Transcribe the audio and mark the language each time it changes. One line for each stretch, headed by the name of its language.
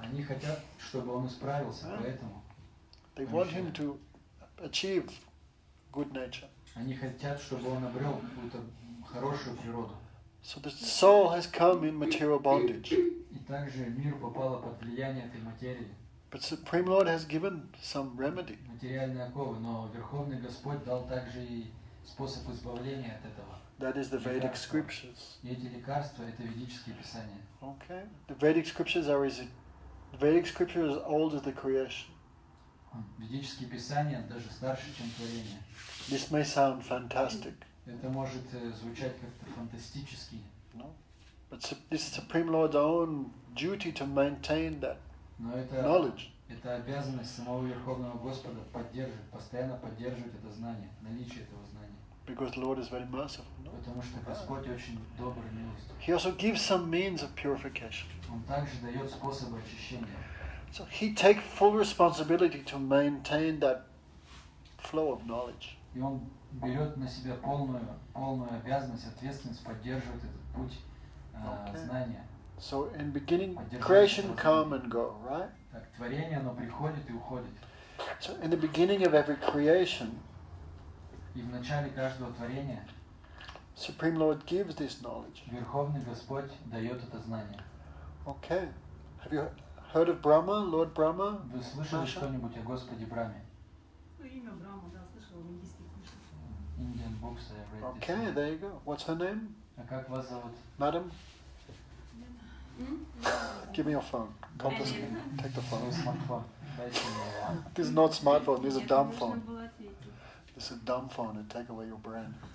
Russian: Они хотят, чтобы он исправился, поэтому
English: They want him to achieve good nature.
Russian: они хотят, чтобы он обрел какую-то хорошую природу.
English: So the soul has come in material bondage.
Russian: И также мир попало под влияние этой материи,
English: But Supreme Lord has given some remedy.
Russian: материальные оковы, но Верховный Господь дал также и способ избавления от этого.
English: That is the Vedic
Russian: Лекарства.
English: scriptures.
Russian: И эти лекарства – это ведические писания.
English: Okay? The Vedic scriptures are Vedic scripture is as old as the creation.
Russian: Ведические писания даже старше, чем творение.
English: This may sound fantastic.
Russian: Это может звучать как-то фантастически.
English: No? But this is Supreme Lord's own duty to maintain that
Russian: Но
English: knowledge.
Russian: это обязанность самого Верховного Господа постоянно поддерживать это знание, наличие этого знания.
English: Because the Lord is very merciful. No?
Russian: Потому что Господь очень добрый, милостив.
English: He also gives some means of purification.
Russian: Он также дает способы очищения.
English: So he takes full responsibility to maintain that flow of knowledge.
Russian: И он берет на себя полную обязанность, ответственность поддерживать этот путь знания.
English: So in beginning, creation come and go, right?
Russian: Так, творение, оно приходит и уходит.
English: So in the beginning of every creation,
Russian: И в начале каждого творения
English: Supreme Lord gives this knowledge.
Russian: Верховный Господь дает это знание.
English: Okay. Have you heard of Brahma, Lord Brahma?
Russian: Вы слышали
English: Masha?
Russian: что-нибудь о Господе Брахме? Ну, имя Брахма, да, слышала в индийских книжках.
English: Indian books I read this. Okay, there you go. What's her name?
Russian: А как вас зовут?
English: Madam? Give me your phone. Confiscate. Take the
Russian: Свой
English: phone.
Russian: смартфон. Дайте мне его.
English: This is not smartphone, this is a dumb
Russian: Нужно
English: phone.
Russian: было ответить.
English: This is a dumb phone and take away your brain.